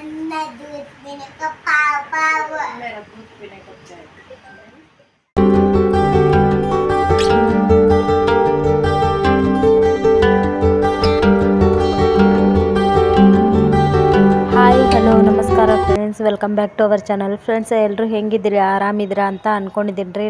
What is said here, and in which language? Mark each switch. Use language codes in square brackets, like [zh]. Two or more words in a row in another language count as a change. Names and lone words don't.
[en] दूध पीने का पाव पाव मेरा दूध पीने का चाय hi hello ನಮಸ್ಕಾರ friends, welcome back to our channel. [kn] ಫ್ರೆಂಡ್ಸ್, ಎಲ್ಲರೂ ಹೆಂಗಿದ್ದೀರಿ, ಆರಾಮಿದ್ದೀರಾ ಅಂತ ಅಂದ್ಕೊಂಡಿದ್ದೀನಿ ರೀ.